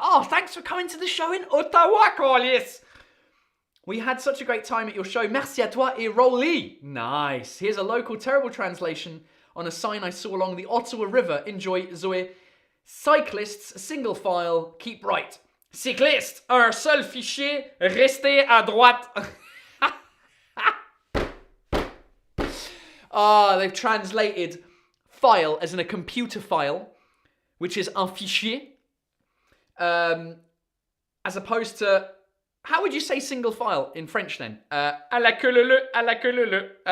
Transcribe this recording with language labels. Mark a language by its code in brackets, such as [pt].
[en] Oh, thanks for coming to the show in Ottawa, Corliss. We had such a great time at your show. [fr] Merci à toi et Rolly. [en] Nice. Here's a local terrible translation on a sign I saw along the Ottawa River. Enjoy, Zoe. Cyclists, single file, keep right. [fr] Cycliste, un seul fichier, restez à droite. [en] They've translated file as in a computer file, which is un fichier, as opposed to, how would you say single file in French then? [fr] À la queue leu leu, à la queue leu leu.